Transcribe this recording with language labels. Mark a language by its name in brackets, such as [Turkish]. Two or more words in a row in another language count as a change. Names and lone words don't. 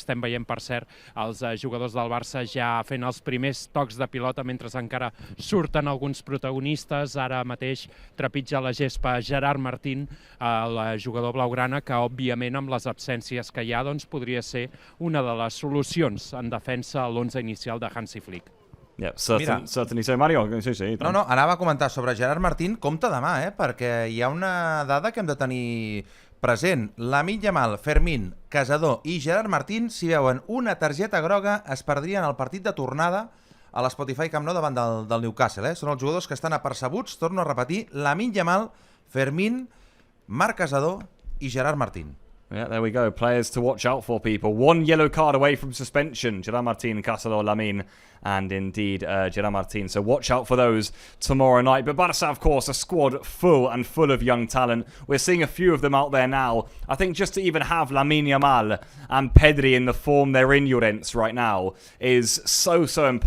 [Catalan] Estem veient, per cert, els jugadors del Barça ja fent els primers tocs de pilota mentre encara surten alguns protagonistes. Ara mateix trepitja la gespa Gerard Martín, el jugador blaugrana, que òbviament amb les absències que hi ha podria ser una de les solucions en defensa a l'11 inicial de Hansi Flick. [English] Yeah, certainly so, [Catalan] Mario. Sí. No, anava a comentar sobre Gerard Martín, compte demà, perquè hi ha una dada que hem de tenir present. Lamine Yamal, Fermín, Casador i Gerard Martín, si veuen una targeta groga, es perdrien el partit de tornada a l'Spotify Camp Nou davant del Newcastle. Són els jugadors que estan apercebuts, torno a repetir, Lamine Yamal, Fermín, Marc Casador i Gerard Martín. [English] Yeah, there we go. Players to watch out for, people. One yellow card away from suspension. Gerard Martín, Casador, Lamine, and indeed Gerard Martín. So watch out for those tomorrow night. But Barça, of course, a squad full of young talent. We're seeing a few of them out there now. I think just to even have Lamine Yamal and Pedri in the form they're in, Llorens, right now is so important.